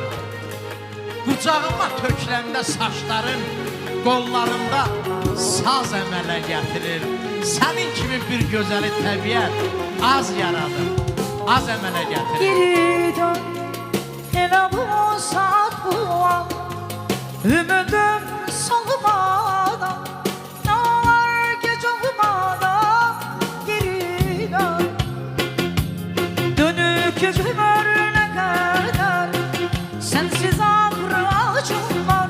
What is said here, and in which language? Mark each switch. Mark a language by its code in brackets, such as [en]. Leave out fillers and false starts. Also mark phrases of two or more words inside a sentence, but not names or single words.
[az] Qucağıma tökləndə saçların, qollarında saz əmələ gətirir. Sənin kimi bir gözəli təbiət az yaradır, az əmələ gətirir. Geri dön, elə bu saat bu an, [tr] ümidim solmadan, ne var gec olmadan, geri dön. Dönük ömrüne kadar, sensiz ağrı acım var.